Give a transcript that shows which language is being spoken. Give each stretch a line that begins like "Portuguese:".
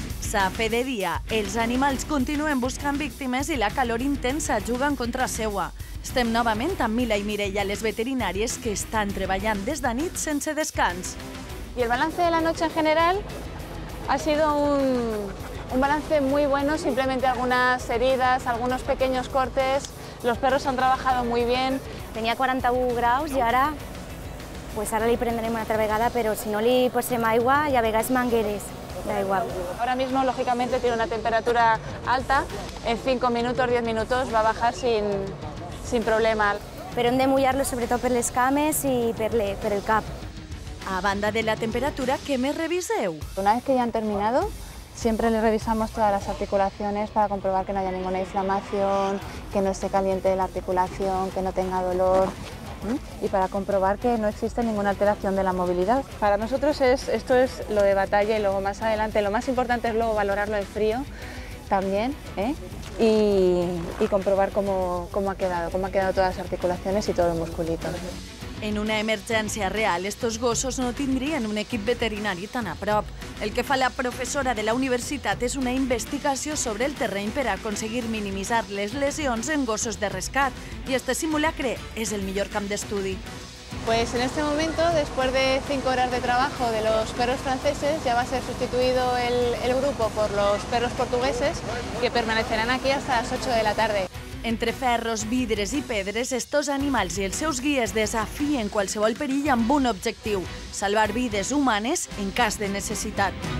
Catalan: S'ha fet de dia, els animals continuen buscant víctimes i la calor intensa juga en contra seua. Estem novament amb Mila i Mireia, les veterinàries que estan treballant des de nit sense descans.
Spanish: Y el balance de la noche en general ha sido un balance muy bueno, simplemente algunas heridas, algunos pequeños cortes. Los perros han trabajado muy bien.
Catalan: Tenía 41 graus i ara li prendrem una altra vegada, però si no li posem aigua i a vegades mangueres d'aigua.
Spanish: Ahora mismo, lógicamente, tiene una temperatura alta. En 5 minutos, 10 minutos va a bajar sin problema.
Catalan: Però hem de mullar-lo sobretot per les cames i per el cap. A banda de la temperatura, ¿qué me reviseu?
Spanish: Una vez que ya han terminado, siempre les revisamos todas las articulaciones para comprobar que no haya ninguna inflamación, que no esté caliente la articulación, que no tenga dolor y para comprobar que no existe ninguna alteración de la movilidad. Para nosotros esto es lo de batalla y luego más adelante lo más importante es luego valorarlo en frío también y comprobar cómo ha quedado todas las articulaciones y todo el musculito.
Catalan: En una emergència real, estos gossos no tindrien un equip veterinari tan a prop. El que fa la professora de la universitat és una investigació sobre el terreny per a aconseguir minimitzar les lesions en gossos de rescat. I este simulacre és el millor camp d'estudi.
Spanish: Pues en este momento, después de 5 horas de trabajo de los perros franceses, ya va a ser sustituido el grupo por los perros portugueses, que permanecerán aquí hasta las 8 de la tarde.
Catalan: Entre ferros, vidres i pedres, estos animals i els seus guies desafien qualsevol perill amb un objectiu: salvar vides humanes en cas de necessitat.